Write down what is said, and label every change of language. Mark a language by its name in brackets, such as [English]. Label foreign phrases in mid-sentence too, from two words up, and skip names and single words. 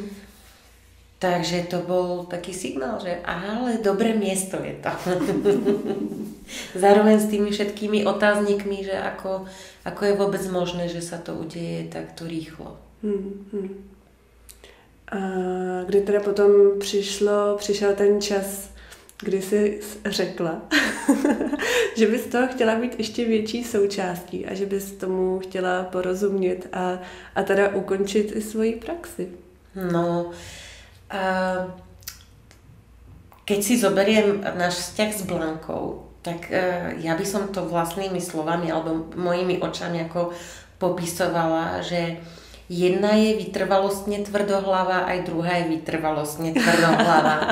[Slovak] Takže to bol taký signál, že ale dobré miesto je to. Zároveň s tými všetkými otáznikmi, že ako je vôbec možné, že sa to udeje takto rýchlo. [Czech] A kdy teda potom přišel ten čas kdy jsi řekla, že bys toho chtěla být ještě větší součástí a že bys tomu chtěla porozumět a teda ukončit i svoji praxi? No, [Slovak] keď si zoberiem náš vzťah s Blankou, tak ja by som to vlastnými slovami alebo mojimi očami ako popisovala, že jedna je vytrvalostne tvrdohlava, aj druhá je vytrvalostne tvrdohlava.